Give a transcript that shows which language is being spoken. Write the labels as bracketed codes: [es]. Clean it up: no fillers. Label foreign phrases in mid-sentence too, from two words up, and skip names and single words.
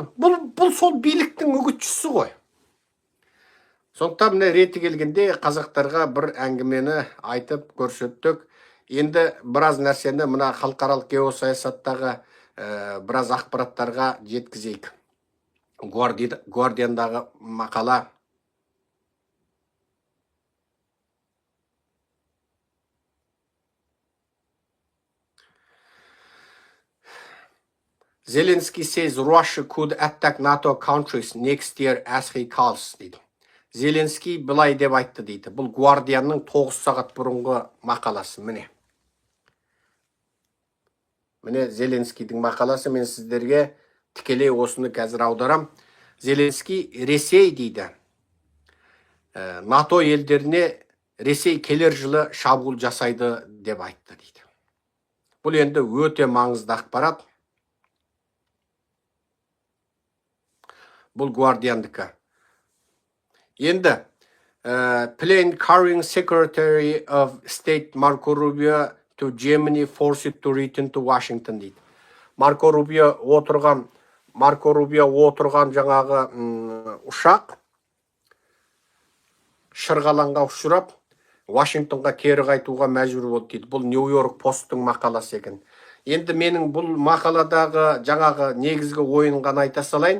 [kk] Бұл сол биліктің үгітшісі ғой. Сондықтан міне реті келгенде қазақтарға бір әңгімені айтып көрсеттік. Енді біраз нәрсені мына халықаралық геосаясаттағы біраз ақпараттарға жеткізейік. Guardian'дағы мақала. [en] Zelensky says Russia could attack NATO countries next year as he calls, [kk] дейді. Зеленский былай деп айтты дейді. Бұл Guardian'ның 9 сағат бұрынғы мақаласы, міне. Міне Зеленскийдің мақаласы, мен сіздерге тікелей осыны қазір аударам. Зеленский Ресей дейді. НАТО елдеріне Ресей келер жылы шабуыл жасайды деп айтты дейді. Бұл енді өте маңызды ақпарат. Бұл Guardian'дікі. [en] Енді plane carrying Secretary of State Marco Rubio to Germany forced to return to Washington дейді. [kk] Марко Рубио отырған жаңағы ұшақ шырғалаңға ұшырап, Вашингтонға кері қайтуға мәжбүр болды дейді. Бұл Нью-Йорк посттың мақаласы екен. Енді менің бұл мақаладағы жаңағы негізгі ойын ғана айта салайын.